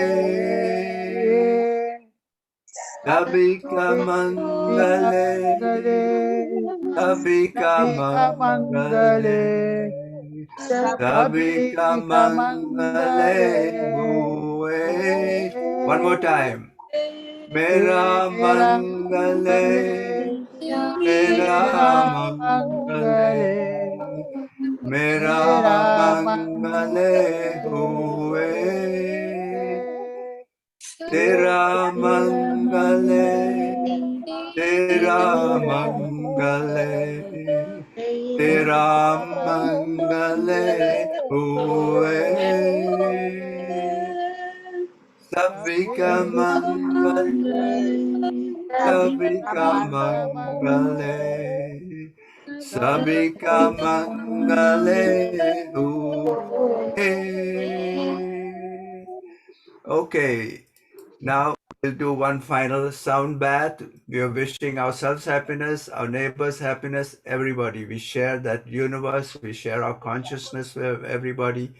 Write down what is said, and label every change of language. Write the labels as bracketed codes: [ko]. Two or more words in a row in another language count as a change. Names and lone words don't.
[hi] सबका मंगले, सबका मंगले, सबका मंगले हुए. [en] One more time. [hi] मेरा मंगले, मेरा मंगले, मेरा मंगले हुए. तेरा मंगले, तेरा मंगले, तेरा मंगले हुए. सबका मंगले, सबका मंगले, सबका मंगले हुए. [en] Okay, now we'll do one final sound bath. We are wishing ourselves happiness, our neighbors happiness, everybody. We share that universe, we share our consciousness with everybody.